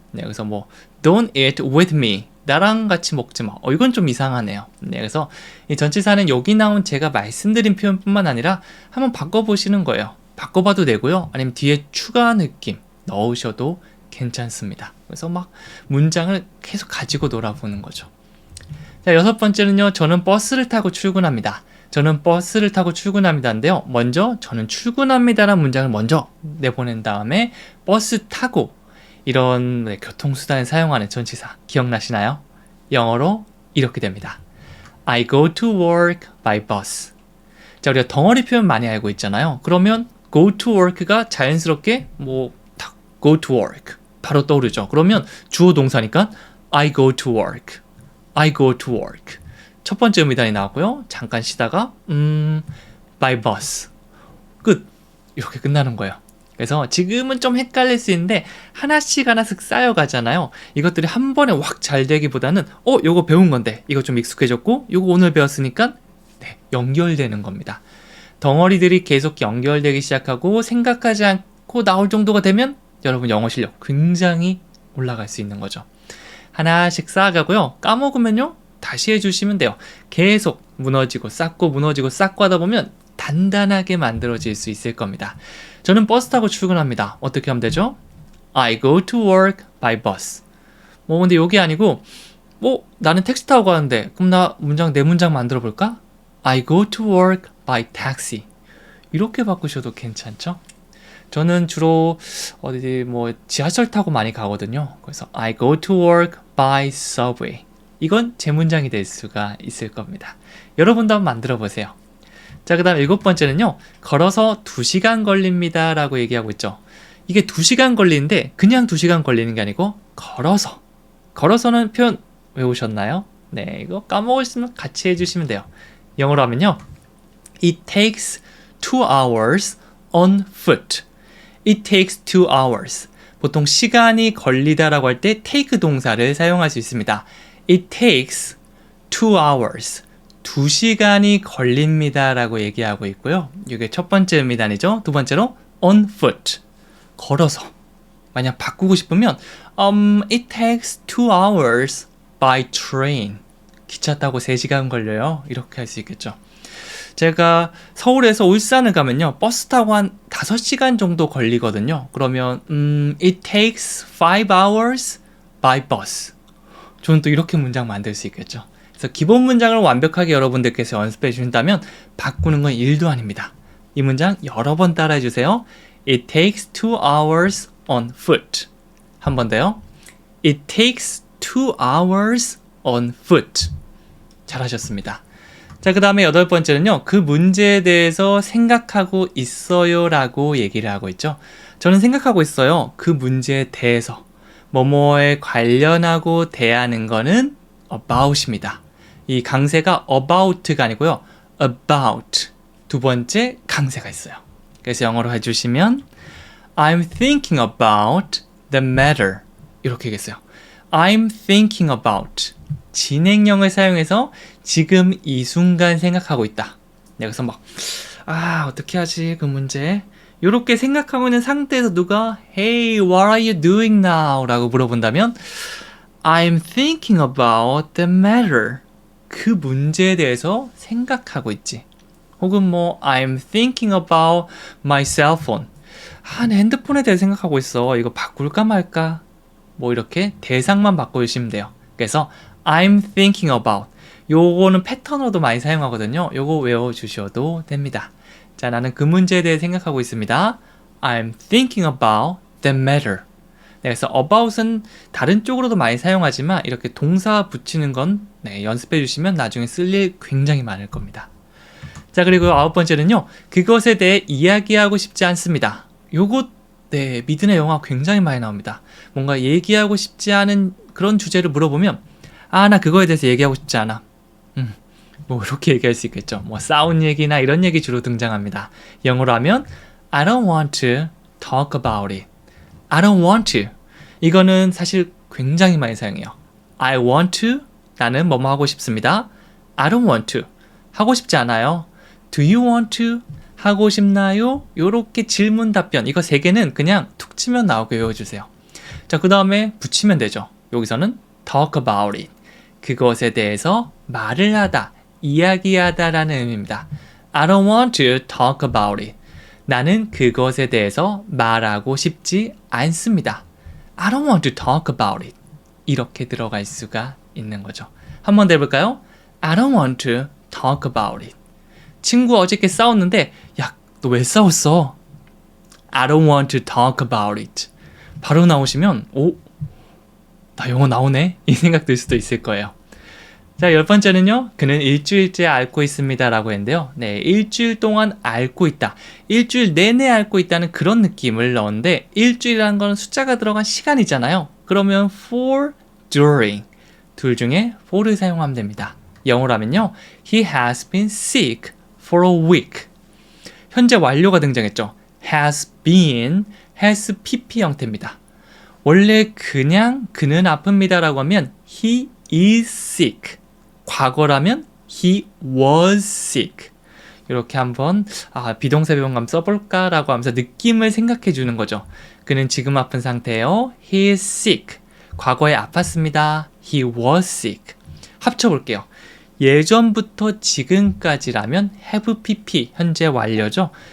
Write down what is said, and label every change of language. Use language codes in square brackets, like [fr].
[ko] 네, 그래서 뭐 [en] don't eat with me. [ko] 나랑 같이 먹지 마. 이건 좀 이상하네요. 네, 그래서 이 전치사는 여기 나온 제가 말씀드린 표현뿐만 아니라 한번 바꿔보시는 거예요. 바꿔봐도 되고요. 아니면 뒤에 추가 느낌 넣으셔도 괜찮습니다. 그래서 막 문장을 계속 가지고 놀아보는 거죠. 자, 여섯 번째는요. 저는 버스를 타고 출근합니다. 저는 버스를 타고 출근합니다인데요. 먼저 저는 출근합니다라는 문장을 먼저 내보낸 다음에 버스 타고 이런 교통수단을 사용하는 전치사 기억나시나요? 영어로 이렇게 됩니다. [en] I go to work by bus. [ko] 자, 우리가 덩어리 표현 많이 알고 있잖아요. 그러면 [en] go to work [ko] 가 자연스럽게 탁 go to work 바로 떠오르죠. 그러면 주어 동사니까 [en] I go to work. I go to work. [ko] 첫 번째 의미단이 나왔고요. 잠깐 쉬다가 [en] by bus. [ko] 끝. 이렇게 끝나는 거예요. 그래서 지금은 좀 헷갈릴 수 있는데 하나씩 쌓여가잖아요. 이것들이 한 번에 확 잘 되기보다는 요거 배운 건데 이거 좀 익숙해졌고 요거 오늘 배웠으니까 연결되는 겁니다. 덩어리들이 계속 연결되기 시작하고 생각하지 않고 나올 정도가 되면 여러분 영어 실력 굉장히 올라갈 수 있는 거죠. 하나씩 쌓아가고요. 까먹으면요. 다시 해주시면 돼요. 계속 무너지고 쌓고 무너지고 쌓고 하다 보면 단단하게 만들어질 수 있을 겁니다. 저는 버스 타고 출근합니다. 어떻게 하면 되죠? [en] I go to work by bus. [ko] 근데 이게 아니고 나는 택시 타고 가는데 그럼 내 문장 만들어 볼까? [en] I go to work by taxi. [ko] 이렇게 바꾸셔도 괜찮죠? 저는 주로 지하철 타고 많이 가거든요. 그래서 [en] I go to work by subway. [ko] 이건 제 문장이 될 수가 있을 겁니다. 여러분도 한번 만들어 보세요. 자, 그 다음 일곱 번째는요. 걸어서 2시간 걸립니다 라고 얘기하고 있죠. 이게 2시간 걸리는데 그냥 2시간 걸리는 게 아니고 걸어서는 표현 외우셨나요? 네, 이거 까먹으시면 같이 해주시면 돼요. 영어로 하면요. [en] It takes 2 hours on foot. It takes 2 hours. [ko] 보통 시간이 걸리다라고 할 때 take 동사를 사용할 수 있습니다. [en] It takes 2 hours. [ko] 2시간이 걸립니다 라고 얘기하고 있고요. 이게 첫 번째 의미단이죠. 두 번째로 [en] on foot. [ko] 걸어서. 만약 바꾸고 싶으면 [en] It takes 2 hours by train. [ko] 기차 타고 3시간 걸려요. 이렇게 할 수 있겠죠. 제가 서울에서 울산을 가면요. 버스 타고 한 5시간 정도 걸리거든요. 그러면 [en] It takes 5 hours by bus. [ko] 저는 또 이렇게 문장 만들 수 있겠죠. 그래서 기본 문장을 완벽하게 여러분들께서 연습해 주신다면 바꾸는 건 일도 아닙니다. 이 문장 여러 번 따라해 주세요. [en] It takes 2 hours on foot. [ko] 한 번 더요. [en] It takes 2 hours on foot. [ko] 잘하셨습니다. 자, 그 다음에 여덟 번째는요. 그 문제에 대해서 생각하고 있어요 라고 얘기를 하고 있죠. 저는 생각하고 있어요. 그 문제에 대해서. 뭐뭐에 관련하고 대하는 거는 about입니다. 이 강세가 about가 아니고요. about. 두 번째 강세가 있어요. 그래서 영어로 해주시면 [en] I'm thinking about the matter. [ko] 이렇게 얘기했어요. [en] I'm thinking about. [ko] 진행형을 사용해서 지금 이 순간 생각하고 있다. 여기서 어떻게 하지 그 문제. 이렇게 생각하고 있는 상태에서 누가 [en] Hey, what are you doing now? [ko] 라고 물어본다면 [en] I'm thinking about the matter. [ko] 그 문제에 대해서 생각하고 있지. 혹은 [en] I'm thinking about my cell phone. [ko] 내 핸드폰에 대해 생각하고 있어. 이거 바꿀까 말까? 이렇게 대상만 바꿔주시면 돼요. 그래서 [en] I'm thinking about. [ko] 요거는 패턴으로도 많이 사용하거든요. 요거 외워주셔도 됩니다. 자, 나는 그 문제에 대해 생각하고 있습니다. [en] I'm thinking about the matter. [ko] 그래서 about은 다른 쪽으로도 많이 사용하지만 이렇게 동사 붙이는 건 연습해 주시면 나중에 쓸 일 굉장히 많을 겁니다. 자, 그리고 아홉 번째는요. 그것에 대해 이야기하고 싶지 않습니다. 요것 미드나 영화 굉장히 많이 나옵니다. 뭔가 얘기하고 싶지 않은 그런 주제를 물어보면 나 그거에 대해서 얘기하고 싶지 않아. 이렇게 얘기할 수 있겠죠. 싸운 얘기나 이런 얘기 주로 등장합니다. 영어로 하면 [en] I don't want to talk about it. I don't want to. [ko] 이거는 사실 굉장히 많이 사용해요. [en] I want to. [ko] 나는 뭐뭐 하고 싶습니다. [en] I don't want to. [ko] 하고 싶지 않아요. [en] Do you want to? [ko] 하고 싶나요? 요렇게 질문 답변. 이거 세 개는 그냥 툭 치면 나오게 외워주세요. 자, 그 다음에 붙이면 되죠. 여기서는 [en] talk about it. [ko] 그것에 대해서 말을 하다, 이야기하다라는 의미입니다. [en] I don't want to talk about it. [ko] 나는 그것에 대해서 말하고 싶지 않습니다. [en] I don't want to talk about it. [ko] 이렇게 들어갈 수가 있는 거죠. 한 번 더 해볼까요? [en] I don't want to talk about it. [ko] 친구 어저께 싸웠는데 야, 너 왜 싸웠어? [en] I don't want to talk about it. [ko] 바로 나오시면 오, 나 영어 나오네? 이 생각 들 수도 있을 거예요. 자, 10번째는요. 그는 일주일째 앓고 있습니다 라고 했는데요. 네, 일주일 동안 앓고 있다. 일주일 내내 앓고 있다는 그런 느낌을 넣었는데 일주일이라는 건 숫자가 들어간 시간이잖아요. 그러면 for, during 둘 중에 for를 사용하면 됩니다. 영어로 하면요. [en] He has been sick for a week. [ko] 현재 완료가 등장했죠. has been, has pp 형태입니다. 원래 그냥 그는 아픕니다 라고 하면 [en] he is sick. [ko] 과거라면 [en] he was sick. [ko] 이렇게 한번 비동사 배분감 써볼까 라고 하면서 느낌을 생각해 주는 거죠. 그는 지금 아픈 상태예요. [en] He is sick. [ko] 과거에 아팠습니다. [en] He was sick. [ko] 합쳐볼게요. 예전부터 지금까지라면 have pp 현재 완료죠.